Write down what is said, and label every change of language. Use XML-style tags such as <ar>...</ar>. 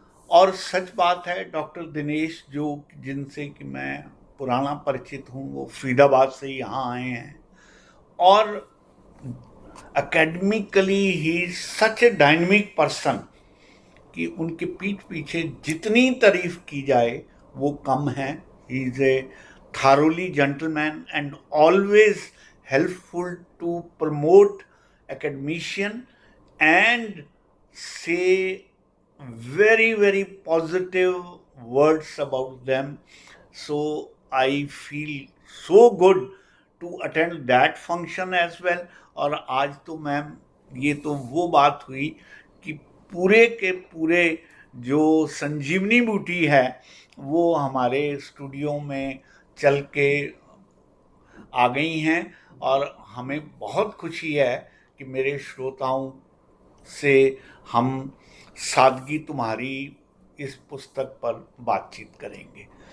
<hi>और सच बात है, डॉक्टर दिनेश जो जिनसे कि मैं पुराना परिचित हूँ, वो फरीदाबाद से यहाँ आए हैं और</hi> <en>academically he is such a dynamic person</en> <hi>कि उनके पीठ पीछे जितनी तारीफ की जाए वो कम है.</hi> <en>He is a thoroughly gentleman and always helpful to promote academician and say very, very positive words about them. So I feel so good to attend that function as well.</en> <hi>और आज तो मैम ये तो वो बात हुई कि पूरे के पूरे जो संजीवनी बूटी है वो हमारे स्टूडियो में चल के आ गई हैं और हमें बहुत खुशी है कि मेरे श्रोताओं से हम सादगी तुम्हारी इस पुस्तक पर बातचीत करेंगे.</hi>